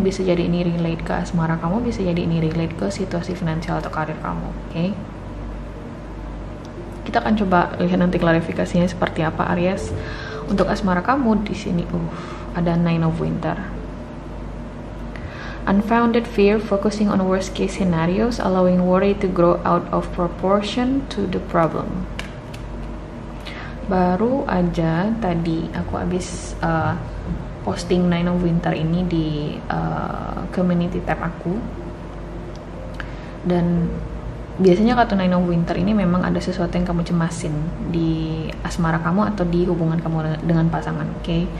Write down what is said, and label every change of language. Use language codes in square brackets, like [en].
[id] Bisa jadi ini relate ke asmara kamu, bisa jadi ini relate ke situasi finansial atau karir kamu, oke? Kita akan coba lihat nanti klarifikasinya seperti apa Aries. Untuk asmara kamu di sini ada Nine of Winter. [en] Unfounded fear, focusing on worst case scenarios, allowing worry to grow out of proportion to the problem. [id] Baru aja tadi aku habis posting Nine of Winter ini di community tab aku, dan biasanya kartu Nine of Winter ini memang ada sesuatu yang kamu cemasin di asmara kamu atau di hubungan kamu dengan pasangan, oke?